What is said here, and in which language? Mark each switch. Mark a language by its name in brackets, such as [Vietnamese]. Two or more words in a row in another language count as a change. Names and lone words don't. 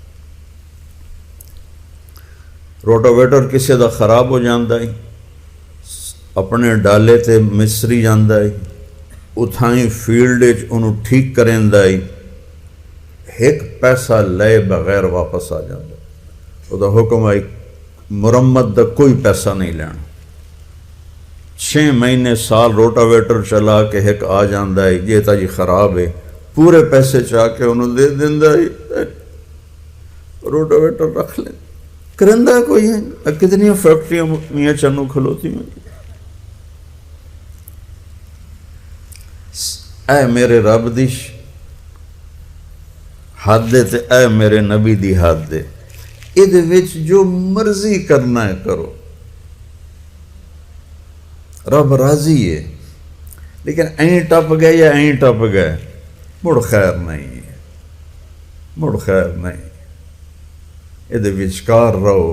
[Punjabi] روٹاویٹر کسے دا خراب ہو جاندا ہے، اپنے ڈالے تے مصری جاندا ہے، اتھائیں فیلڈ وچ انہوں ٹھیک کریندا ہے، ایک پیسہ لے بغیر واپس آ جاندا. او دا حکم ہے مرمت دا کوئی پیسہ نہیں لینا. 6 مہینے سال روٹاویٹر چلا کے ایک آ جاندا ہے یہ تا جی خراب ہے، پورے پیسے چاہ کے انہوں دے دیندا ہے. روٹاویٹر رکھ لیں کرندہ کوئی ہے. کتنی فیکٹریاں میاں چنو کھلوتی میں. اے میرے رب دی حد دے تے اے میرے نبی دی حد دے. ادھے وچ جو مرضی کرنا ہے کرو، رب راضی ہے. لیکن این ٹپ گئے یا این ٹپ گئے مڑ خیر نہیں ہے، مڑ خیر نہیں. ادھے وچکار رہو.